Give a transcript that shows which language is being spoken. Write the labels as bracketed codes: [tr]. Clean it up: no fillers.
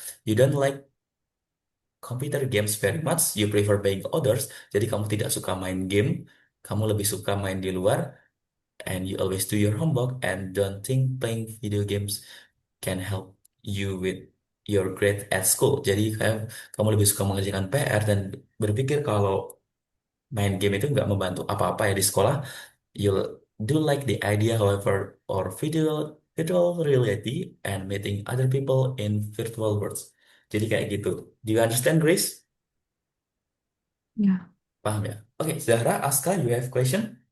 [en] You don't like computer games very much, you prefer playing others. [id] Jadi kamu tidak suka main game, kamu lebih suka main di luar, [en] and you always do your homework and don't think playing video games can help you with your grade at school. [id] Jadi kamu lebih suka mengerjakan PR dan berpikir kalau main game itu nggak membantu apa-apa ya di sekolah. [en] You do like the idea, however, or virtual reality and meeting other people in virtual worlds. [id] Jadi kayak gitu. [en] Do you understand, Grace? [id] Ya, Paham ya? [en] Oke, Zahra, Aska, you have question?